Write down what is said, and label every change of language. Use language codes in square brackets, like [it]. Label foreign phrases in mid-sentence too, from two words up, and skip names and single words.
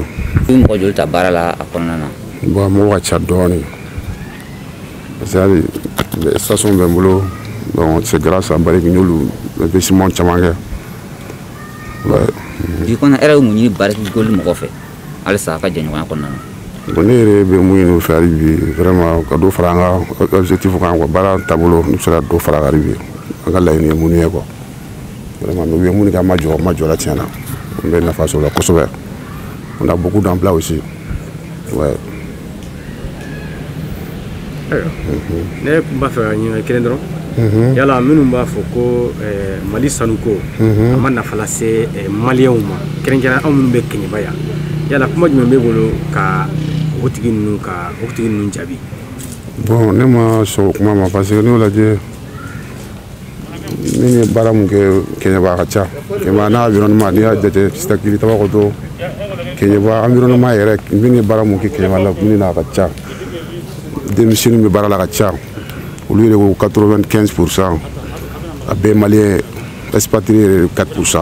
[bm] I bɛ mɔgɔ joli ta baara la a kɔnɔna na. Bon mɔgɔ ka ca dɔɔnin [fr] parce que [bm] hali station bɛ n bolo [fr] donc c'est grâce à [bm] bariki n y'olu investissement caman kɛ. Bi kɔnɔ e yɛrɛ ye mun ɲini bariki boli mɔgɔ fɛ halisa a ka jɛɲɔgɔnya kɔnɔna na. Bon ne yɛrɛ bɛ mun ɲini u fɛ hali bi vraiment ka dɔ fara an ka objectif kan quoi baara taabolo ne bɛ se ka dɔ fara hali bi an ka laɲini ye mun ye quoi vraiment mais u ye mun kɛ an ma jɔ la tiɲɛna an bɛ nafa sɔrɔ o la kosɛbɛ [fr] on a beaucoup d'emplois aussi ouais. [bm] Ne kun b'a fɛ ka ɲininkali kelen dɔrɔn yala minnu b'a fɔ ko Mali sanuko a ma nafa lase maliyɛnw ma kɛrɛnkɛrɛnnen anw minnu bɛ Kɛɲɛba yan yala kuma jumɛn b'e bolo ka o tigi ninnu jaabi. Bon ne ma sɔn o kuma ma [fr] parce que [bm] n'i y'o lajɛ min ye baara mun kɛ Kɛɲɛba a ka ca Kɛɲɛba n'a environnement n'i y'a jate Sitakiri Tabakoto Kɛɲɛba environnement yɛrɛ min ye baara mun kɛ Kɛɲɛba la min na a ka ca denmisɛnninw bɛ baara la ka ca olu yɛrɛ ko 95% a bɛɛ maliyɛn expatrié yɛrɛ 4%.